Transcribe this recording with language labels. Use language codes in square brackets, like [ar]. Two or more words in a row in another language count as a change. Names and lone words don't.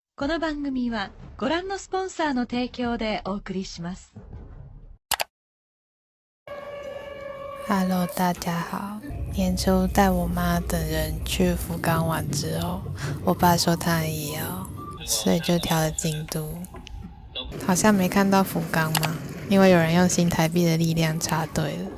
[ja] この番組はご覧のスポンサーの提供でお送りします。 [zh] Hello， 大家好。年初带我妈等人去福冈玩之后，我爸说他也要，所以就调了京都。好像没看到福冈嘛，因为有人用新台币的力量插队了。